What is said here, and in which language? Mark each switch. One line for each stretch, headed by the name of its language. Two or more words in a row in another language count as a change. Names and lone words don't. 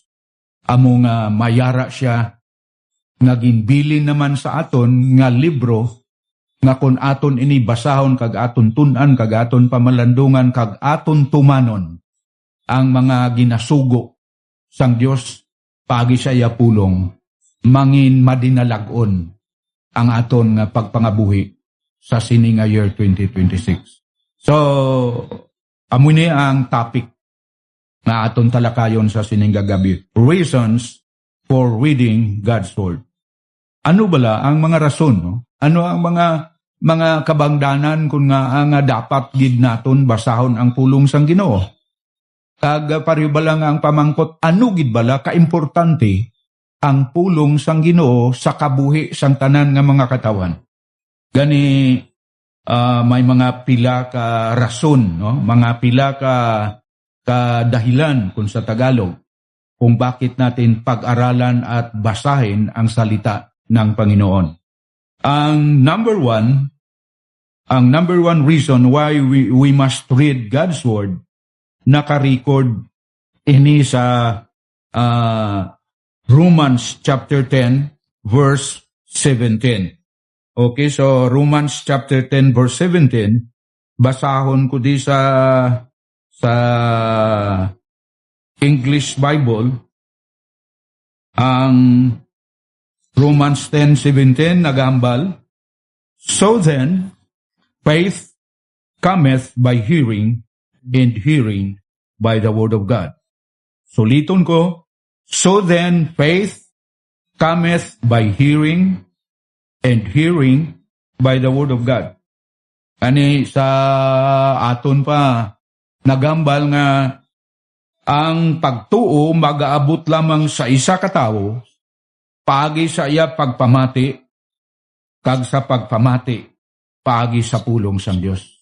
Hiligaynon: Amo nga mayara siya nga ginbilin naman sa aton nga libro nga kun aton ini basahon kag aton tun-an kag aton pamalandungan kag aton tumanon ang mga ginasugo sang Dios paagi sa iya pulong, mangin madinalagon ang aton nga pagpangabuhi sa sini nga year 2026. So, amo ni ang topic na aton talakayon sa sining gagabi.
English: Reasons for reading God's Word.
Hiligaynon: Ano bala ang mga rason? No? Ano ang mga kabangdanan kung nga ang dapat gid naton basahon ang pulong sang Ginoo? Kag pareho bala nga ang pamangkot, ano gid bala kaimportante ang pulong sang Ginoo sa kabuhi sang tanan nga mga katawan? Gani may mga pila ka rason, no? Mga pila ka dahilan kung sa Tagalog
Filipino: kung bakit natin pag-aralan at basahin ang salita ng Panginoon.
English: Ang number one reason why we must read God's Word,
Hiligaynon: naka-record ini sa Romans chapter 10 verse 17.
English: Okay, so Romans chapter 10 verse 17,
Hiligaynon: basahon ko di sa English Bible, ang Romans 10:17 nagambal,
English: so then, faith cometh by hearing, and hearing by the word of God.
Hiligaynon: Suliton ko,
English: so then, faith cometh by hearing, and hearing by the word of God.
Hiligaynon: Ani sa aton pa, nagambal nga, ang pagtuo mag-aabot lamang sa isa ka tawo, paagi sa iya pagpamati, kag sa pagpamati, paagi sa pulong sang Dios.